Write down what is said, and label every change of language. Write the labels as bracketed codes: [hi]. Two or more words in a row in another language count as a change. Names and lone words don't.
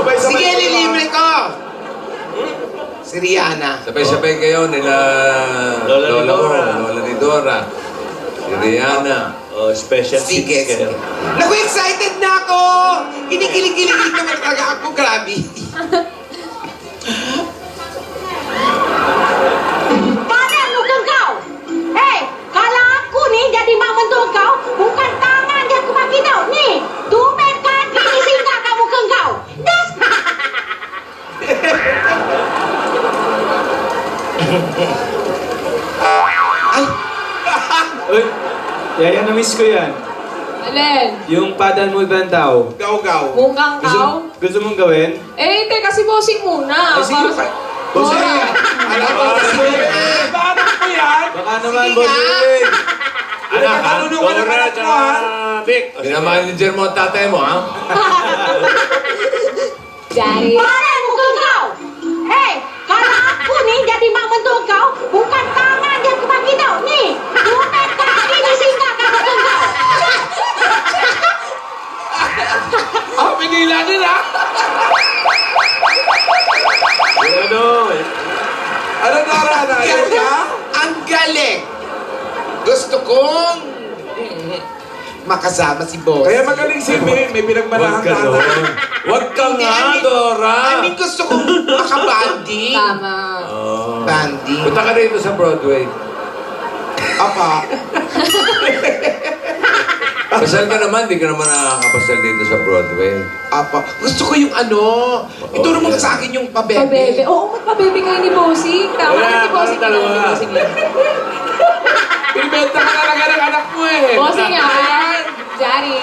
[tl] Sige, lilibre ko! Si Rihanna. Sabay-sabay kayo nila Lola ni Dora. Lola ni Dora. Si Rihanna. O, special Sige, seats kayo. Naku, excited na ako! Kinikilig-kilig naman talaga ako. Grabe. [ms] Pada mugang kau. Hei, kalau aku ni jadi mak mentua kau, bukan tangan dia aku bagi tau. Ni, tumit kaki ni singgah kat muka kau. Das. [tl] Ay, Uy, yaya, na-miss ko yan. Alin? Yung padan mo ibang tao. gaw-gaw. Mukhang kao? Gusto mong gawin? Eh, teka, si Bossing muna. Ay, sige, Para- Bossing. Dora. Alam mo, sige. Paano ko yan? Baka naman, Sige Bossing. Anak ha? Natulungan ng Dora, anak ko, tsaka ha? Vic. Pinamanager mo ang tatay mo, ha? Daddy. [ms] Pada muka kau. Hei, kalau aku ni jadi mak mentua kau, bukan tangan dia aku bagi tau. Ni, tumit kaki ni singgah kat muka kau. [tl] Ah, pinila nila. Ano? Ano, Dora? Ganda? Ang galing. Gusto kong makasama si Boss. Kaya magaling si May, may pinagmanahan ka na. Huwag ka Hindi, nga, [en] I mean- [tl] Dora! [en] I mean, [tl] gusto kong makabanding. Tama. Oh. Banding. Punta ka rito sa Broadway. Apa. Pasal ka naman, di ka naman nakakapasal dito sa Broadway. Apa. Gusto ko yung ano. Ituro mo sa akin yung pabebe. Pabebe. Oo, magpabebe kayo ni Bossing. Tama Wala, na si Bossing. parang Tama dalawa. ni Bossing. Pinibenta ka talaga ng anak mo eh. Bossing yan. Daddy.